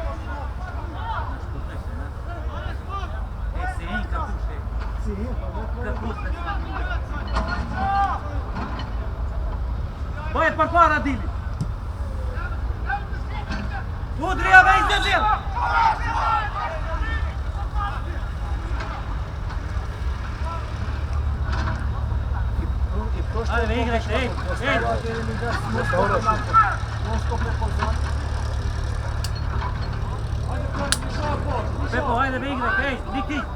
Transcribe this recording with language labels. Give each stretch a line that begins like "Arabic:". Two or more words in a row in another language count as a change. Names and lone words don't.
Portuguese: Sim, capuche. Sim, Capuche. Vai para fora, Dili! Udri, a vez de Dili!
Serbian: Ajde, vi igrajte, ej! Ej! Pepo, ajde, vi igrajte, ej! Niki!